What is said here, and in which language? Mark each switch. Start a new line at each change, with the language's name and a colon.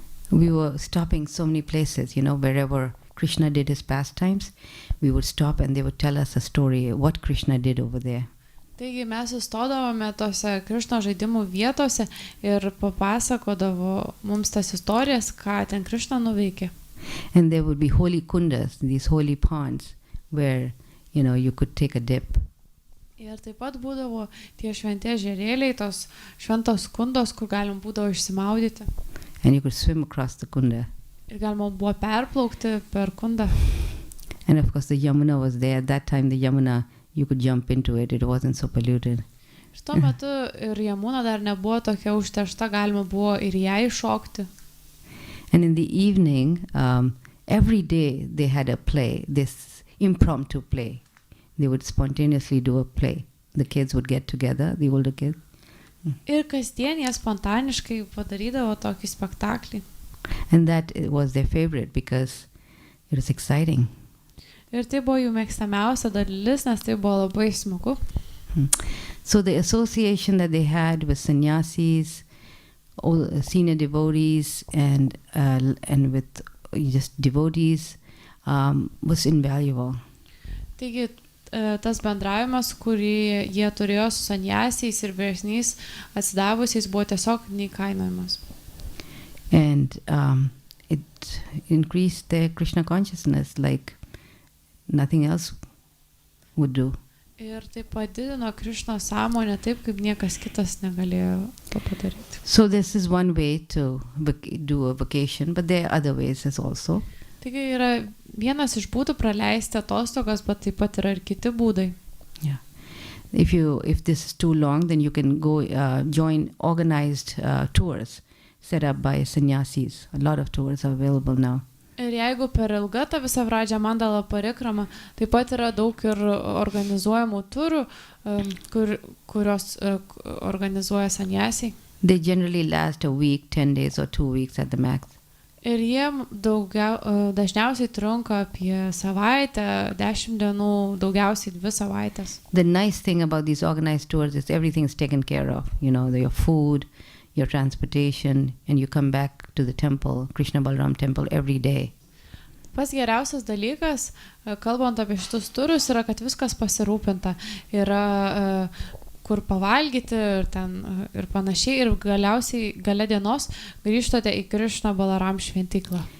English: We were stopping so many places, wherever Krishna did his pastimes, we would stop and they would tell us a story, what Krishna did over there.
Lithuanian: Taigi mes sustodavome tose Krišno žaidimų vietose ir papasakodavo mums tas istorijas, ką ten Krišna nuveikė.
English: And there would be holy kundas, these holy ponds, where, you could take a dip.
Lithuanian: Ir taip pat būdavo tie šventi ežerėliai, tos šventos kundos, kur galim būdavo išsimaudyti.
English: And you could swim across the kunda.
Lithuanian: Ir galima buvo perplaukti per kundą.
English: And of course the Yamuna was there. At that time the Yamuna, you could jump into it. It wasn't so polluted.
Lithuanian: Ir tuo metu ir Jamuna dar nebuvo tokia užteršta, galima buvo ir ją iššokti.
English: And in the evening, every day they had a play, this impromptu play. They would spontaneously do a play. The kids would get together, the older kids.
Lithuanian: Ir kasdien jie spontaniškai padarydavo tokį spektaklį.
English: And that was their favorite because it was exciting.
Lithuanian: Ir tai buvo jų mėgstamiausia dalis, nes tai buvo labai smagu.
English: So the association that they had with sannyasis, all senior devotees, and with just devotees was invaluable.
Lithuanian: Taigi tas bendravimas, kurį jie turėjo su sanyasiais ir vyresniais atsidavusiais, buvo tiesiog neįkainojamas.
English: And it increased their Krishna consciousness like nothing else would do.
Lithuanian: Ir tai padidino Krišnos sąmonę taip, kaip niekas kitas negalėjo to padaryti.
English: So this is one way to do a vacation, but there are other ways as also.
Lithuanian: Taigi yra vienas iš būdų praleisti atostogas, bet taip pat yra ir kiti būdai.
English: Yeah. If this is too long, then you can go join organized tours set up by sannyasis. A lot of tours are available now.
Lithuanian: Ir jeigu per ilga ta visa Vraja mandala parikrama, taip pat yra daug ir organizuojamų turų, kurios organizuoja sanyasiai.
English: They generally last a week, 10 days or 2 weeks at the max.
Lithuanian: Ir jie dažniausiai trunka apie savaitę, 10 dienų, daugiausiai 2 savaitės.
English: The nice thing about these organized tours is everything's taken care of. Your food, your transportation, and you come back to the temple, Krishna Balaram temple, every day.
Lithuanian: Pas geriausias dalykas, kalbant apie šitus turus, yra, kad viskas pasirūpinta. Yra kur pavalgyti ir panašiai, ir galiausiai gale dienos grįžtate į Krishna Balaram šventyklą.